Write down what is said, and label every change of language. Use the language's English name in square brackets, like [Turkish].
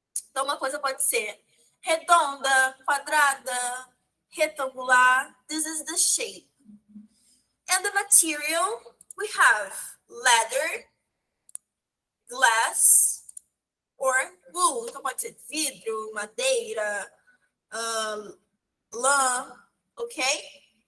[Portuguese] Então, uma coisa pode ser redonda, quadrada, retangular. [English] This is the shape. And the material, we have leather, glass, or wool. [Portuguese] Então, pode ser vidro, madeira, lã, ok?